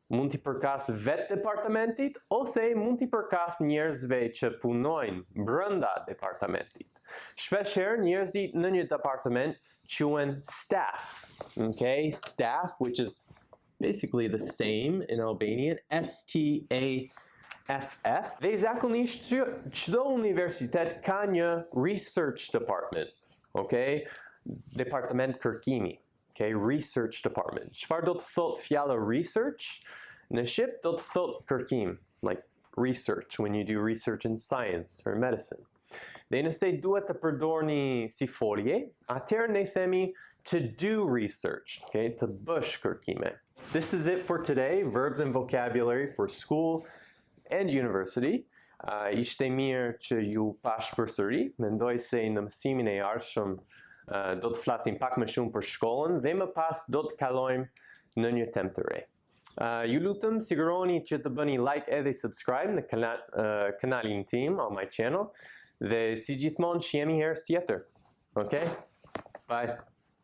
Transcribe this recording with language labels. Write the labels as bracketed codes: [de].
[sq] Mund t'i përkas vetë departamentit, ose mund t'i përkas njerëzve që punojnë brenda departamentit. Shpeshherë njerëzit në një departament quhen staff. [en] Okay, staff, which is basically the same in Albanian, S-T-A-F-F. [sq] Dhe zakonisht çdo universitet ka një research department. Okay, departament kërkimi. Okay, research department. Çfarë do të thotë fjala research? Në shqip do të thotë kërkim, [en] like research, when you do research in science or medicine. [sq] Dhe nëse duhet të përdorni si folje, atëherë ne themi [en] to do research, [sq] okay, të bësh kërkime. [en] This is it for today, verbs and vocabulary for school and university. [sq] Ishte mirë që ju pash përsëri, mendoj se në mësimin e ardhshëm do të flasim pak më shumë për shkollën dhe më pas do të kalojmë në një temë të re. Ju lutem siguroni që të bëni like edhe subscribe në kanalin tim [en] on my channel [sq] dhe si gjithmonë që jemi herës tjetër. Okay? Bye.